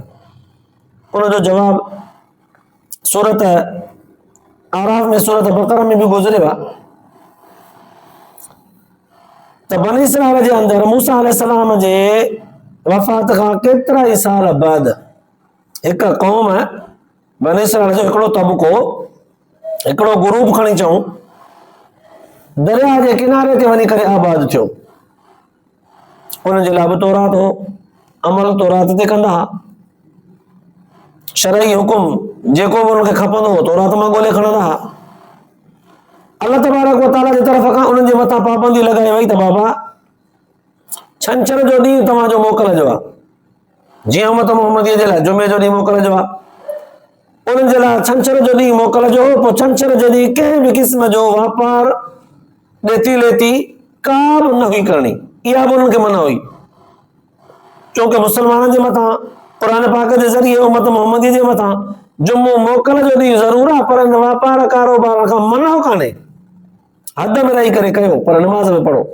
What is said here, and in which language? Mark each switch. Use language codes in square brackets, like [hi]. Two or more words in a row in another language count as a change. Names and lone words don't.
[sd] उनजो जवाबु सूरत आराफ में, सूरत बक़रा में बि गुज़रियो आहे त बनी इसराईल जे अंदरि मूसा अलैहिस्सलाम जे वफ़ात खां केतिरा ई साल बाद हिकु क़ौम, बनी इसराईल जो हिकिड़ो तबिको, हिकिड़ो ग्रुप खणी चऊं, दरिया जे किनारे ते वञी करे आबाद थियो। उन्हनि जे लाइ बि तौरात हो, अमल तौरात ते कंदा हुआ, शरई हुकुम जेको बि उनखे खपंदो हो तौरात मां ॻोल्हे खणंदा हुआ। अल्लाह तबारक व तआला जी तरफ़ खां उन्हनि जे मथां पाबंदी लॻाई वई त बाबा छंछर जो ॾींहुं तव्हांजो मोकल जो आहे, जीअं उम्मत मुहम्मदीअ जे लाइ जुमे जो ॾींहुं मोकल जो आहे, उन्हनि जे लाइ छंछर जो ॾींहुं मोकल जो हो। पोइ छंछर जे ॾींहुं कंहिं बि क़िस्म जो वापार ॾेती लेती का बि न हुई करणी, इहा बि उन्हनि खे मना हुई, छोकी मुस्लमाननि जे मथां क़ुरान पाक जे ज़रिए उम्मत मुहम्मदीअ जे मथां जुमो मोकल जो ॾींहुं ज़रूरु आहे, पर वापार कारोबार खां मना कान्हे, हद में रही करे कयो पर नमाज़ में पढ़ो।